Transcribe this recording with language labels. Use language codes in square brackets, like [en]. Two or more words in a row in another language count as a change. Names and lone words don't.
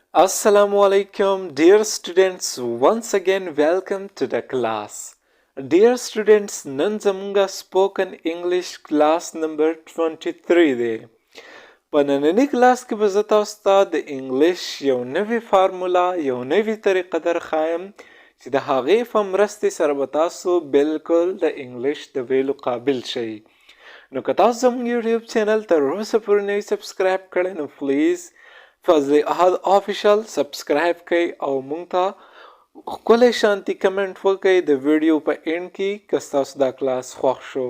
[ar] السلام عليكم, [en] dear students. Once again, welcome to the class. Dear students, [ps] نن زموږ [en] spoken English class number 23 دی. [ps] په نننی کلاس کې به زه تاسو ته د انګلیش یو نوی فارمولا یو نوی طریقه درښایم چې د هغې په مرستې سره به تاسو بالکل د انګلیش د ویلو قابل شئ. نو که تاسو زموږ یوټیوب چینل تر اوسه پورې نه یې سبسکرایب کړی نو پلیز فضل احد آفیشل سبسکرایب کړئ او موږ ته ښکلی شانتي کمنټ وکړئ د ویډیو په اینډ کې که ستاسو دا کلاس خوښ شو.